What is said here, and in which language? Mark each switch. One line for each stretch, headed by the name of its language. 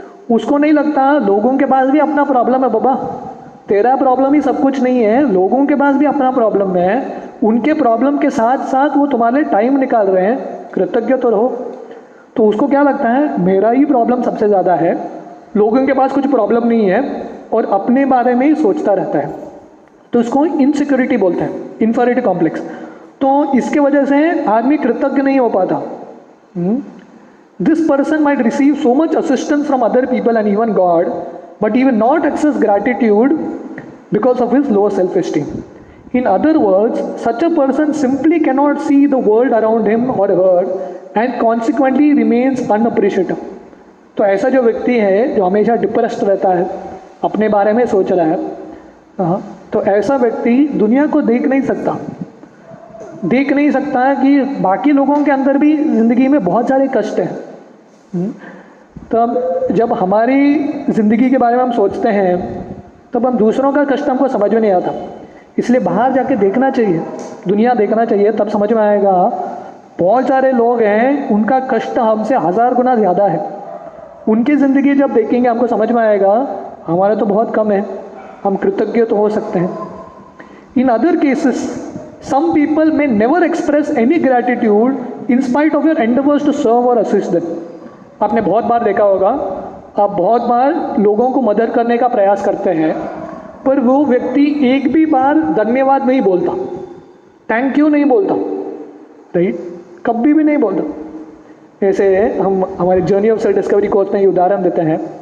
Hindi: उसको नहीं लगता लोगों के पास भी अपना प्रॉब्लम है, बाबा तेरा प्रॉब्लम ही सब कुछ नहीं है, लोगों के पास भी अपना प्रॉब्लम है, उनके प्रॉब्लम के साथ साथ वो तुम्हारे टाइम निकाल रहे हैं, कृतज्ञ तो रहो। तो उसको क्या लगता है, मेरा ही प्रॉब्लम सबसे ज़्यादा है, लोगों के पास कुछ प्रॉब्लम नहीं है, और अपने बारे में ही सोचता रहता है। तो इसको इनसिक्योरिटी बोलते हैं, इन्फीरियरिटी कॉम्प्लेक्स। तो इसके वजह से आदमी कृतज्ञ नहीं हो पाता।
English: This person might receive so much assistance from other people and even God, but he will not access gratitude because of his low self-esteem. In other words, such a person simply cannot see the world around him or her and consequently remains unappreciative.
Hindi: तो ऐसा जो व्यक्ति है जो हमेशा depressed रहता है, अपने बारे में सोच रहा है, तो ऐसा व्यक्ति दुनिया को देख नहीं सकता है कि बाकी लोगों के अंदर भी ज़िंदगी में बहुत सारे कष्ट हैं। तब जब हमारी ज़िंदगी के बारे में हम सोचते हैं, तब हम दूसरों का कष्ट हमको समझ में नहीं आता। इसलिए बाहर जाके देखना चाहिए, दुनिया देखना चाहिए, तब समझ में आएगा बहुत सारे लोग हैं उनका कष्ट हमसे 1000 गुना ज़्यादा है। उनकी ज़िंदगी जब देखेंगे हमको समझ में आएगा हमारा तो बहुत कम है, हम कृतज्ञ तो हो सकते हैं।
English: In other cases some people may never express any gratitude in spite of your endeavors to serve or assist them.
Hindi: आपने बहुत बार देखा होगा, आप बहुत बार लोगों को मदद करने का प्रयास करते हैं, पर वो व्यक्ति एक भी बार धन्यवाद नहीं बोलता, थैंक यू नहीं बोलता, राइट, कभी भी नहीं बोलता। ऐसे हम हमारे journey of self discovery course में ये उदाहरण देते हैं।